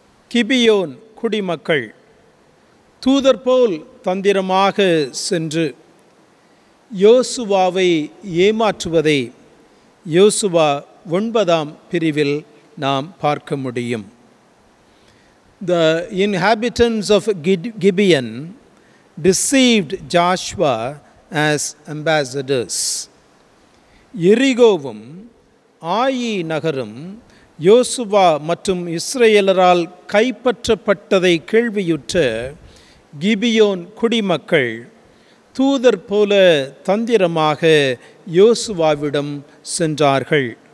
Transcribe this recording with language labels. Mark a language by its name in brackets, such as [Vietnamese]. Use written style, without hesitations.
[Tamil] கிபியோன் குடிமக்கள் தூதர் போல் தந்திரமாக சென்று யோசுவாவை ஏமாற்றுவதை யோசுவா 9ஆம் பிரிவில் நாம் பார்க்க முடியும். [English] The inhabitants of Gibeon deceived Joshua as ambassadors. [Tamil] எரிகோவும் ஆயி நகரும் யோசுவா மற்றும் இஸ்ரேலரால் கைப்பற்றப்பட்டதை கேள்வியுற்ற கிபியோன் குடிமக்கள் தூதர் போல தந்திரமாக யோசுவாவிடம் சென்றார்கள்.